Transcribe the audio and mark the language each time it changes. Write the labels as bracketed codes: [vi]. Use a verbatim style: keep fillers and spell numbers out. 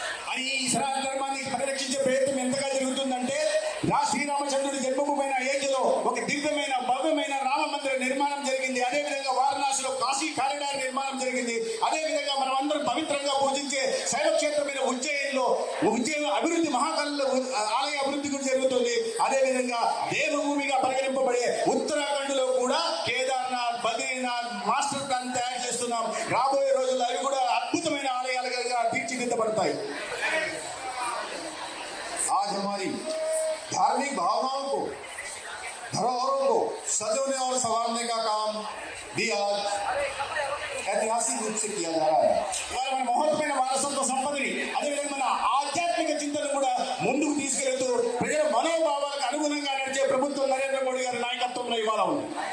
[te] అని ఈ సనాతన ధర్మాన్ని పరిరక్షించే ప్రయత్నం ఎంతగా జరుగుతుందంటే రా శ్రీరామచంద్రుడి జన్మభూమైన అయోధ్యలో ఒక దివ్యమైన భవ్యమైన రామ మందిర నిర్మాణం జరిగింది. అదే విధంగా వారణాసిలో కాశీ కారిడార్ నిర్మాణం జరిగింది. అదే విధంగా మనం అందరం పవిత్రంగా పూజించే శైవక్షేత్రమైన ఉజ్జయిన్లో ఉజ్జయిన్ అభివృద్ధి మహాకాల ఆలయ అభివృద్ధి కూడా జరుగుతుంది. అదే విధంగా దేవభూమిగా పరిగణింపబడే ఉత్తరాఖండ్ లో కూడా కేదార్నాథ్, బద్రీనాథ్ మాస్టర్ ప్లాన్ తయారు చేస్తున్నాం. రాబోయే రోజుల్లో అవి కూడా అద్భుతమైన ఆలయాలుగా తీర్చిదిద్దబడతాయి. [hi] आज हमारी धार्मिक भावनाओं को, धरोहरों को सजोने और संवारने का काम भी आज ऐतिहासिक रूप से किया जा रहा है। [te] ఇవాళ మన మహోత్తమైన వారసత్వ సంపదని, అదేవిధంగా మన ఆధ్యాత్మిక చింతన కూడా ముందుకు తీసుకెళ్తూ ప్రజల మనోభావాలకు అనుగుణంగా నడిచే ప్రభుత్వం నరేంద్ర మోడీ గారి నాయకత్వంలో ఇవాళ ఉంది.